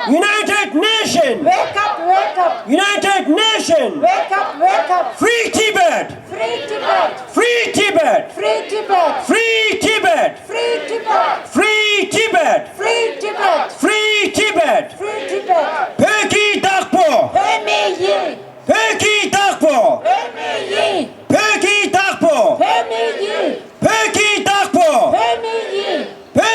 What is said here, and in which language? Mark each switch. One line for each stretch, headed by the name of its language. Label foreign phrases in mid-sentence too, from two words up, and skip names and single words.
English: United Nations! Wake up. Wake up. United Nations! Wake up. Wake up. Free Tibet! Free Tibet. Free Tibet! Free Tibet. Free Tibet! Free Tibet. Free Tibet! Free Tibet. Free Tibet! Free Tibet. Peki Dakpo! Pemi Peki Dakpo! Pemi Peki Dakpo! Pemi Peki Dakpo! Pemi